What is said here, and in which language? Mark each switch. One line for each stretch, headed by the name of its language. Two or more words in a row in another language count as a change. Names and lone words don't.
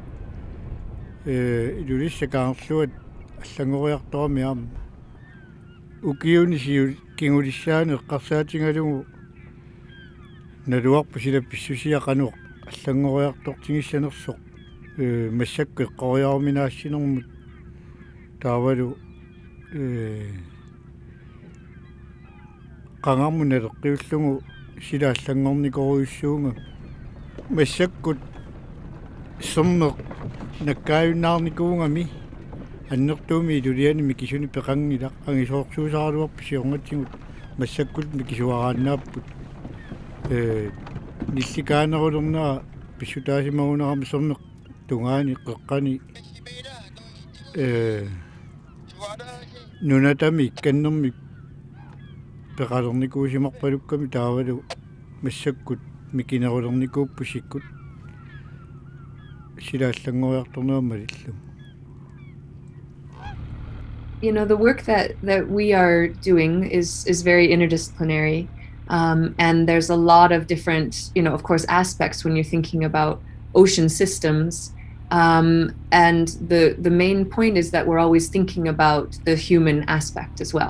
Kalaallisut: ilulissakaarluat allangoriartorami aama ukiunisiu kingulissaani eqqarsaatingalugu naluarpu sila pissusiaqanuq allangoriartortingissanersoq massakku eqqoriaruminaassinermut taavalu qangarmun aleqqiullugu silaallangornikoruissuunga massakkut sommeq nakkaayunnaarnikuungami аннертууми илулиани микисуни пеқангила ангисоорсуусааруарпи сиорнатсигут массаккут микисуарааннааппут нилликаанерулернера писсутаасимагунерами сорнеқ тунгаани қеққани нунатами икканнерми пеқалерникуусимарпалукками таавалу массаккут микинерулерникууппусиккут силааллангориарторнерамалиллу.
English: You know, the work that we are doing is very interdisciplinary, and there's a lot of different, of course, aspects when you're thinking about ocean systems. And the main point is that we're always thinking about the human aspect as well.